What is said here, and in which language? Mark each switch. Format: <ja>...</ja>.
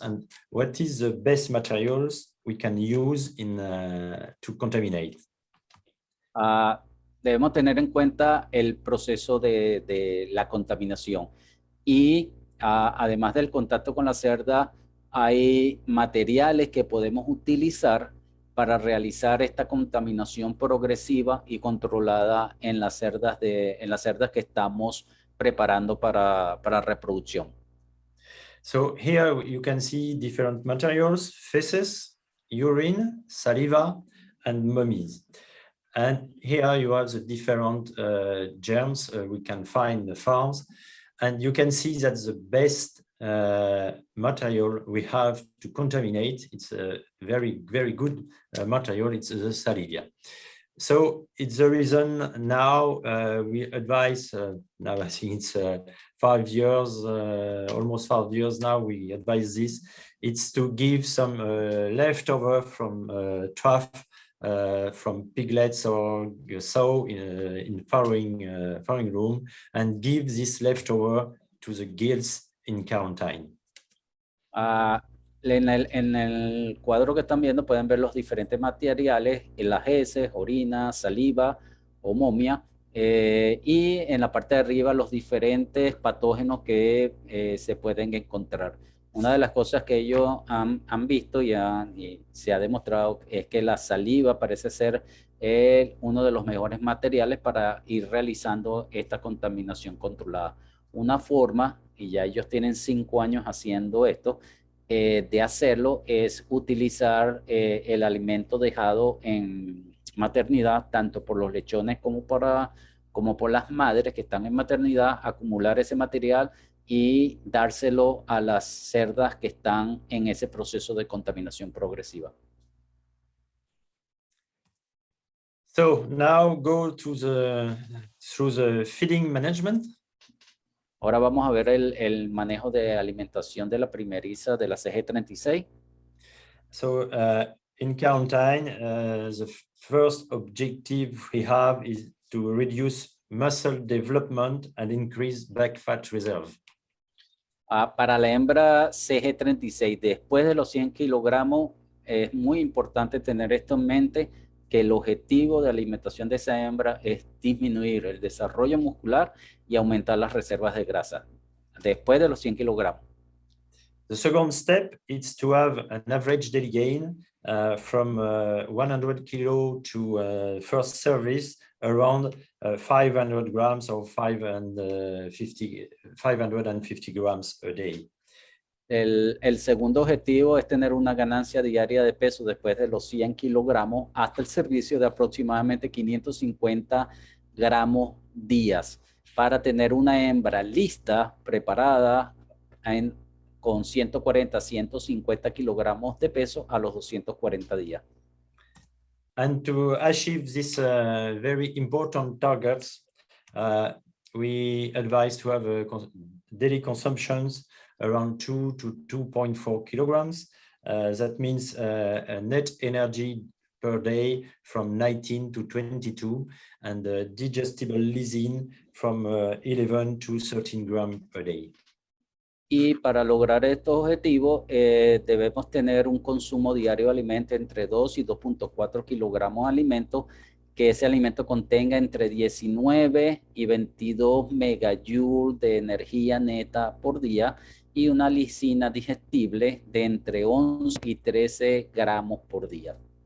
<en>And what is the best materials we can use in to contaminate?</en> <es>Debemos tener en cuenta el proceso de la contaminación y además del contacto con la cerda, hay materiales que podemos utilizar para realizar esta contaminación progresiva y controlada en las cerdas que estamos preparando para reproducción.</es> <en>So here you can see different materials: feces, urine, saliva, and mummies. And here you have the different germs we can find in the farms. And you can see that the best material we have to contaminate, it's a very, very good material, it's the saliva. So it's the reason now we advise, now I think it's 5 years, almost 5 years now, we advise this. It's to give some leftover from trough, from piglets or sow in farrowing room, and give this leftover to the gills in quarantine.</en> <es>En el cuadro que están viendo pueden ver los diferentes materiales, las heces, orina, saliva o momia, y en la parte de arriba los diferentes patógenos que se pueden encontrar. Una de las cosas que ellos han visto y se ha demostrado es que la saliva parece ser uno de los mejores materiales para ir realizando esta contaminación controlada. Una forma, y ya ellos tienen 5 años haciendo esto, de hacerlo es utilizar el alimento dejado en maternidad, tanto por los lechones como por las madres que están en maternidad, acumular ese material y dárselo a las cerdas que están en ese proceso de contaminación progresiva.</es> <en>So now go to through the feeding management.</en> <es>Ahora vamos a ver el manejo de alimentación de la primeriza de la CG36.</es> <en>So in quarantine, the first objective we have is to reduce muscle development and increase back fat reserve.</en> <es>Para la hembra CG36, después de los 100 kilogramos, es muy importante tener esto en mente, que el objetivo de alimentación de esa hembra es disminuir el desarrollo muscular y aumentar las reservas de grasa después de los 100 kilogramos.</es> <en>The second step is to have an average daily gain from 100 kilo to first service around 500 grams or 550 grams a day.</en> <es>El segundo objetivo es tener una ganancia diaria de peso después de los 100 kilogramos hasta el servicio de aproximadamente 550 gramos días para tener una hembra lista, preparada con 140, 150 kilogramos de peso a los 240 días.</es> <en>And to achieve these very important targets, we advise to have daily consumptions around 2 to 2.4 kilograms. That means a net energy per day from 19 to 22, and digestible lysine from 11 to 13 grams per day.</en> <es>Y para lograr estos objetivos debemos tener un consumo diario de alimento entre 2 y 2.4 kilogramos de alimento, que ese alimento contenga entre 19 y 22 megajoules de energía neta por día y una lisina digestible de entre 11 y 13 gramos por día.</es>